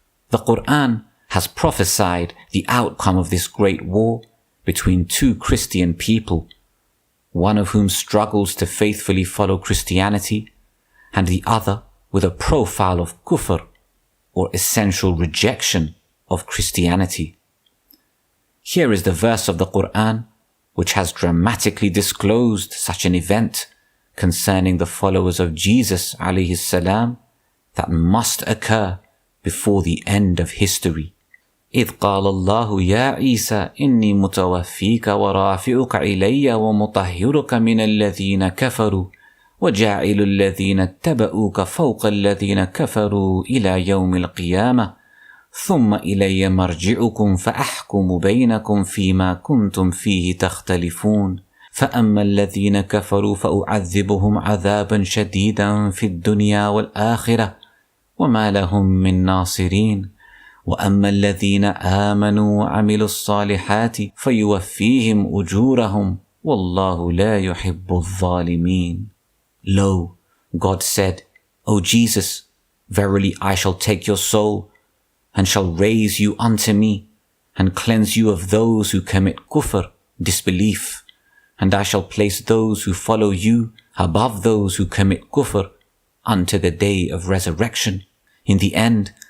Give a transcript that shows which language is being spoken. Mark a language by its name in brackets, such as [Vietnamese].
[English] The Quran has prophesied the outcome of this great war between two Christian people, one of whom struggles to faithfully follow Christianity and the other with a profile of kufr, or essential rejection of Christianity. Here is the verse of the Quran which has dramatically disclosed such an event concerning the followers of Jesus alayhi salam that must occur before the end of history. [Arabic] إذ قال الله يا عيسى إني متوفيك ورافعك إلي ومطهرك من الذين كفروا وجاعل الذين اتبعوك فوق الذين كفروا إلى يوم القيامة ثم إلي مرجعكم فأحكم بينكم فيما كنتم فيه تختلفون فأما الذين كفروا فأعذبهم عذابا شديدا في الدنيا والآخرة وما لهم من ناصرين وأما الذين آمنوا وعملوا الصالحات فيوفيهم أجورهم والله لا يحب الظالمين. [English] Lo, God said, O Jesus, verily I shall take your soul and shall raise you unto me and cleanse you of those who commit kufr, disbelief, and I shall place those who follow you above those who commit kufr unto the day of resurrection. In the end,